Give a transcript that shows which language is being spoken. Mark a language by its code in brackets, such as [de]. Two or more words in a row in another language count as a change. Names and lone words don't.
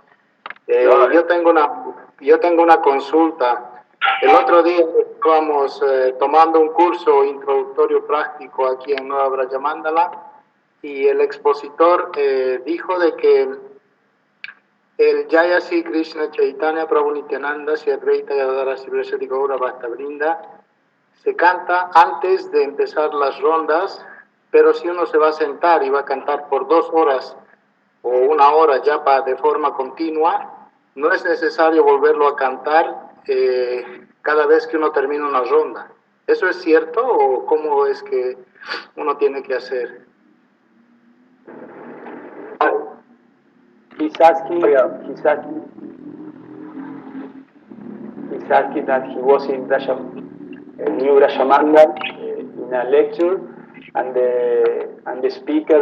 [es] Yo tengo una consulta. El otro día estábamos tomando un curso introductorio práctico aquí en Nueva Brajamandala y el expositor dijo de que el Jaya Sri Krishna Chaitanya Prabhu Nityananda Sri Advaita Gadadhara Sivasati Gaura Bhakta Vrinda se canta antes de empezar las rondas, pero si uno se va a sentar y va a cantar por 2 horas o 1 hora japa de forma continua, no es necesario volverlo a cantar cada vez que uno termina una ronda. ¿Eso es cierto o cómo es que uno tiene que hacer? [en] He's asking that he was in New Rajamandal in a lecture, and the speaker